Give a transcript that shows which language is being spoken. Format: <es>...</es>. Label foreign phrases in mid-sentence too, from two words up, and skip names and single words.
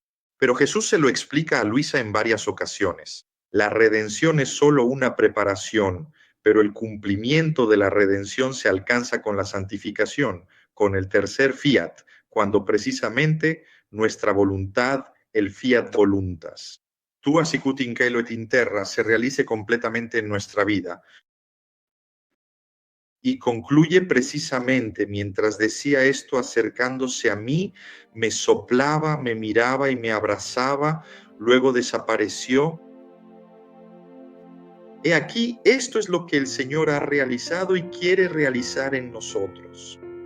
<es>Pero Jesús se lo explica a Luisa en varias ocasiones. La redención es solo una preparación, pero el cumplimiento de la redención se alcanza con la santificación, con el tercer fiat, cuando precisamente nuestra voluntad, el</es> <la>fiat voluntas. Tua sicut in caelo et in terra</la> <es>se realice completamente en nuestra vida. Y concluye precisamente mientras decía esto, acercándose a mí, me soplaba, me miraba y me abrazaba, luego desapareció. He aquí, esto es lo que el Señor ha realizado y quiere realizar en nosotros.</es>